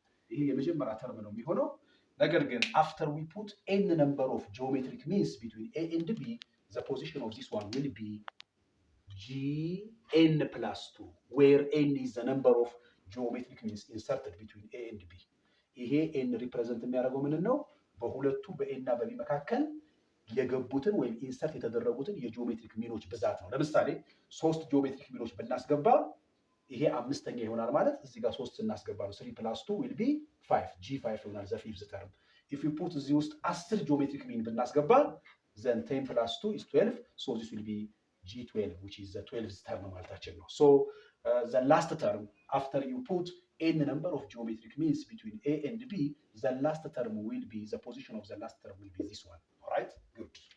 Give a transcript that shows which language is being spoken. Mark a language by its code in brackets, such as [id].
[am] ይሄ የመጀመሪያ ተርም ነው የሚሆነው። ነገር ግን [en] after we put n number of geometric means between A and B, the position of this one will be Gn plus 2, where n is the number of geometric means inserted between A and B. [am] ይሄ n represent የሚያደርገው ምን ነው? በሁለቱ በኤ እና በቢ መካከል የገቡትን ወይም ኢንሰርት የተደረጉትን የጂኦሜትሪክ ሚኖች ብዛት ነው። ለምሳሌ 3 ጂኦሜትሪክ ሚኖች ብናስገባ ይሄ አምስተኛ ይሆናል ማለት እዚህ ጋር 3 እናስገባ ነው [en] 3 plus 2 will be 5 [am] G5 ይሆናል the fifth term. [en] if you put [am] እዚህ ውስጥ 10 ጂኦሜትሪክ ሚን ብናስገባ [en] then 10 plus 2 is 12, so this will be G12, which is the 12th term ማለታችን ነው። so the last term after you put n number of geometric means between A and B, the last term will be, the position of the last term will be this one. All right, good.